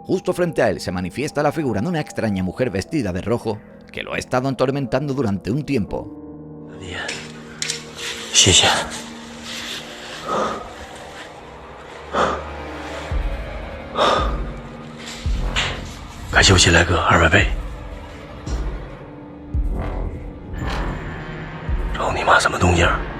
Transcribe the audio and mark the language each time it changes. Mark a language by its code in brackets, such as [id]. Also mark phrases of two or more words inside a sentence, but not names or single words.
[es] Justo frente a él se manifiesta la figura de una extraña mujer vestida de rojo que lo ha estado atormentando durante un tiempo. [zh] 谢谢。感谢我新来哥200倍。操你妈什么动静？